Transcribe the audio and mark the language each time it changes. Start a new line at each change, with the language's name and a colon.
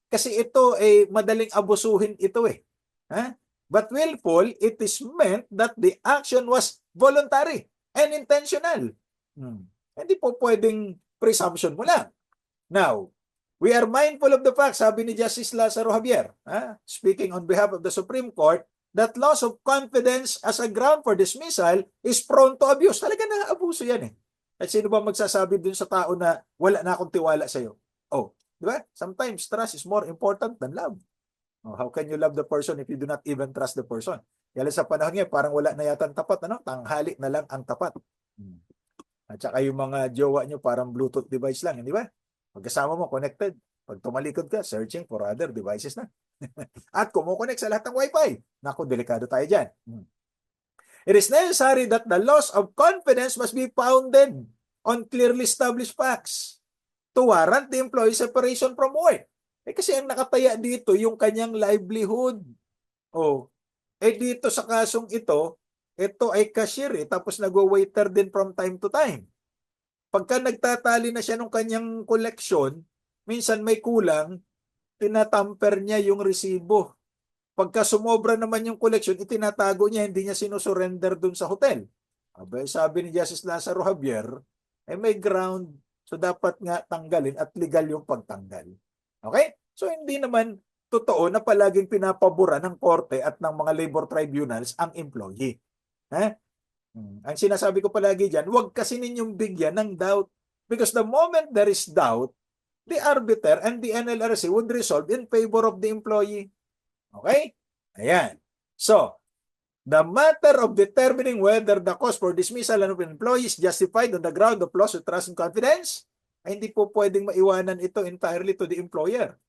Filipino: Kasi ito ay madaling abusuhin ito eh.
English: But willful, it is meant that the action was voluntary and intentional.
Filipino: Hindi po pwedeng presumption mo lang.
English: Now, we are mindful of the fact, sabi ni Justice Lazaro Javier, speaking on behalf of the Supreme Court, that loss of confidence as a ground for dismissal is prone to abuse.
Filipino: Talaga na-abuso yan eh. At sino ba magsasabi dun sa tao na wala na akong tiwala sa'yo? Oh, di ba?
English: Sometimes trust is more important than love. Oh, how can you love the person if you do not even trust the person?
Filipino: Kaya sa panahon ngayon, parang wala na yata ang tapat. Tanghali na lang ang tapat. At saka yung mga jowa nyo parang Bluetooth device lang, di ba? Pagkasama mo, connected. Pag tumalikod ka,
English: searching for other devices
Filipino: na. At kumukonek sa lahat ng Wi-Fi. Naku, delikado tayo dyan.
English: It is necessary that the loss of confidence must be founded on clearly established facts to warrant the employee separation from work.
Filipino: Kasi ang nakataya dito, yung kanyang livelihood. Dito sa kasong ito ay cashier tapos nagwa-waiter din from time to time. Pagka nagtatali na siya ng kanyang collection, minsan may kulang, tinatamper niya yung resibo. Pagka sumobra naman yung collection, itinatago niya, hindi niya sinusurrender dun sa hotel. Sabi ni Justice Lazaro Javier, may ground, so dapat nga tanggalin at legal yung pagtanggal. Okay? So hindi naman totoo na palaging pinapabura ng korte at ng mga labor tribunals ang employee. Ang sinasabi ko palagi dyan, huwag kasi ninyong bigyan ng doubt.
English: Because the moment there is doubt, the arbiter and the NLRC would resolve in favor of the employee. Okay? Ayan. So, the matter of determining whether the cause for dismissal of an employee is justified on the ground of loss of trust and confidence,
Filipino: ay hindi po pwedeng maiwanan ito
English: entirely to the employer.